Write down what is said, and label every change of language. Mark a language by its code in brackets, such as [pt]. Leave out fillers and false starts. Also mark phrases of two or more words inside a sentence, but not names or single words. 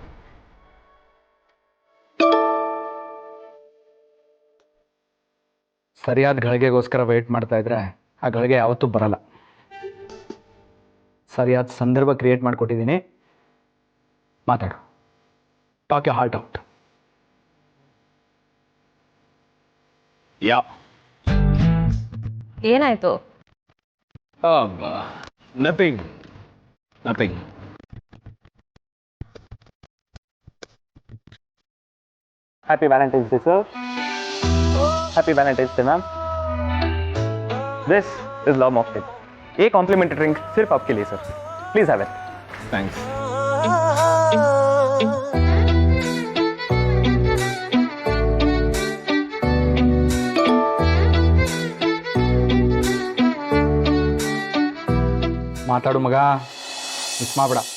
[kn] ಸರಿಯಾದ ಗಳಿಗೆಗೋಸ್ಕರ ವೆಯ್ಟ್ ಮಾಡ್ತಾ ಇದ್ರೆ ಆ ಗಳಿಗೆ ಯಾವತ್ತೂ ಬರಲ್ಲ. ಸರಿಯಾದ ಸಂದರ್ಭ ಕ್ರಿಯೇಟ್ ಮಾಡಿಕೊಟ್ಟಿದ್ದೀನಿ. ಮಾತಾಡು. [en] talk you heart out. [kn] ಯಾ ಏನಾಯ್ತು? [en] nothing nothing. happy Valentine's Day sir. happy Valentine's Day ma'am. this is love mocktail. [hi] ये [en] complimentary drink [hi] सिर्फ आपके लिए सर. [en] please have it. [kn] ಥ್ಯಾಂಕ್ಸ್. ಮಾತಾಡು ಮಗ, ಮಿಸ್ ಮಾಡಬೇಡ.